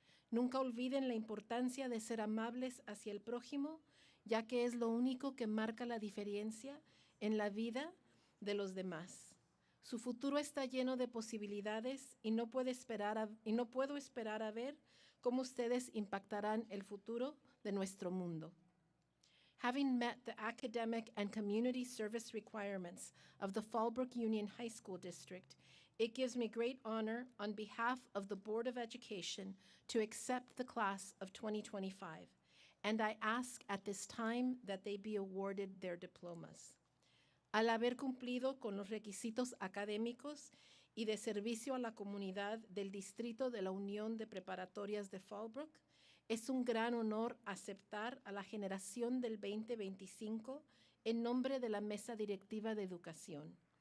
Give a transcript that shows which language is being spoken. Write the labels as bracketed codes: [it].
[es] Nunca olviden la importancia de ser amables hacia el prójimo, ya que es lo único que marca la diferencia en la vida de los demás. Su futuro está lleno de posibilidades y no puedo esperar a ver cómo ustedes impactarán el futuro de nuestro mundo. [en] Having met the academic and community service requirements of the Fallbrook Union High School District, it gives me great honor on behalf of the Board of Education to accept the class of 2025, and I ask at this time that they be awarded their diplomas. [es] Al haber cumplido con los requisitos académicos y de servicio a la comunidad del Distrito de la Unión de Preparatorias de Fallbrook, es un gran honor aceptar a la generación del 2025 en nombre de la Mesa Directiva de Educación.